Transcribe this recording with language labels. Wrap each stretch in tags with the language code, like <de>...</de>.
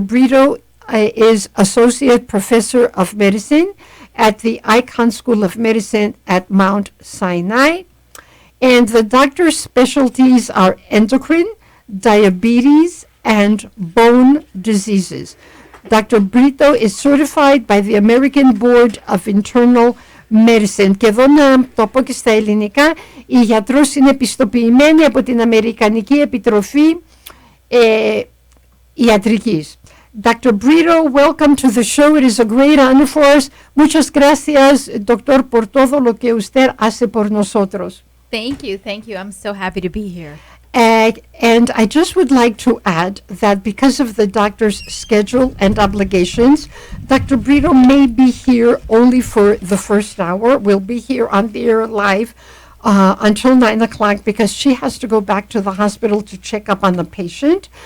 <en>Brito is associate professor of medicine at the Icahn School of Medicine at Mount Sinai. And the doctor's specialties are endocrine, diabetes, and bone diseases. Dr. Brito is certified by the American Board of Internal Medicine.</en> <el>Και εδώ να το πω και στα ελληνικά, η γιατρός είναι επιστοποιημένη από την Αμερικανική Επιτροφή Ιατρικής.</el> <en>Dr. Brito, welcome to the show. It is a great honor for us.</en> <es>Muchas gracias, doctor, por todo lo que usted hace por nosotros.</es> <en>Thank you. I'm so happy to be here. And I just would like to add that because of the doctor's schedule and obligations, Dr. Brito may be here only for the first hour. We'll be here on the air live until 9 o'clock because she has to go back to the hospital to check up on the patient.</en>